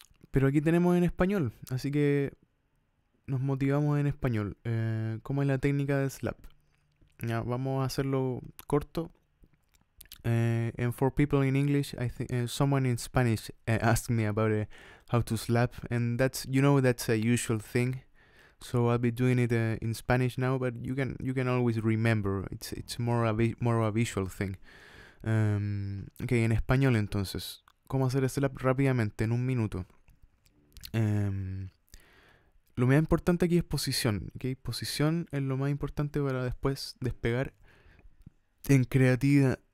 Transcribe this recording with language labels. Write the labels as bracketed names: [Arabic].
[Spanish] Pero aquí tenemos en español, así que nos motivamos en español. ¿Cómo es la técnica de slap? Ya, vamos a hacerlo corto. [English] And for people in English, I think someone in Spanish asked me about how to slap, and that's a usual thing. So I'll be doing it in Spanish now, but you can always remember. It's more a visual thing. [Spanish] Okay, en español entonces, ¿cómo hacer slap rápidamente en un minuto? Lo más importante aquí es posición, ¿okay? Posición es lo más importante para después despegar en creatividad.